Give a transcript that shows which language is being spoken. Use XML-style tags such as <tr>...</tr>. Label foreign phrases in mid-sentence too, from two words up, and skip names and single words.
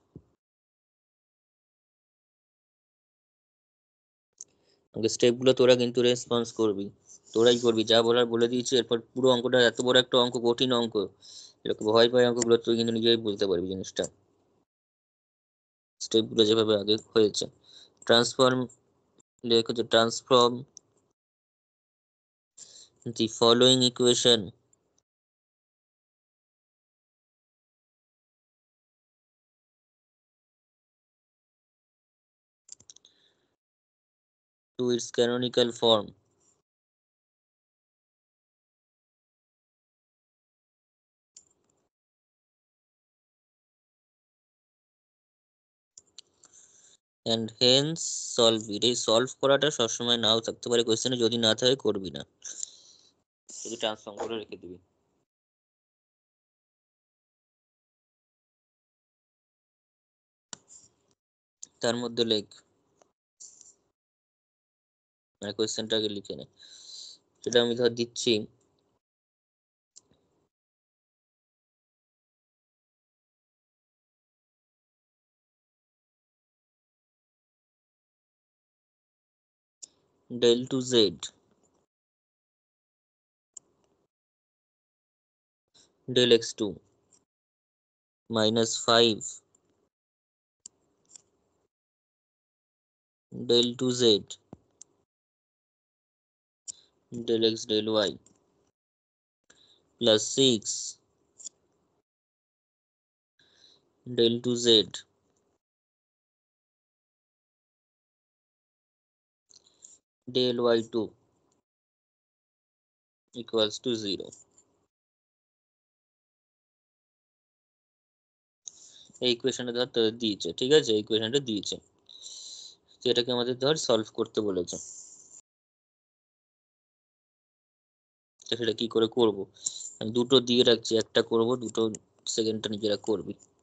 <bn>স্টেপগুলো তোরা কিন্তু রেসপন্স করবি, তোরাই করবি, যা বলার বলে দিয়েছি। এরপর পুরো অঙ্কটা, এত বড় একটা অঙ্ক, কঠিন অঙ্ক, এরকম ভয় পায় অঙ্কগুলো, তুই কিন্তু নিজেই বলতে পারবি জিনিসটা, স্টেপগুলো যেভাবে আগে হয়েছে।</bn> <en>ট্রান্সফর্ম,</en> <bn>লেখ হচ্ছে</bn> <en>ট্রান্সফর্ম the following equation to its canonical form. And hence solve it.</en> <bn>এই সলভ করাটা সবসময় নাও থাকতে পারে কোয়েশ্চেনে, যদি না থাকে করবি না, শুধু ট্রান্সফর্ম করে রেখে দিবি। তার মধ্যে লেখ, মানে কোয়েশ্চেনটা আগে লিখে নে। সেটা আমি ধর দিচ্ছি,</bn> <en>del to z del x2 minus 5 del to z del x del y plus 6 del to z del y2 equals to 0.</en> <bn>এই ইকুয়েশনটা ধর তোদের দিয়েছে, ঠিক আছে, এই ইকুয়েশনটা দিয়েছে, তো এটাকে আমাদের ধর সলভ করতে বলেছে। তো সেটা কি করে করব, আমি দুটো দিয়ে রাখছি, একটা করব, দুটো সেকেন্ডটা নিজেরা করবি।</bn>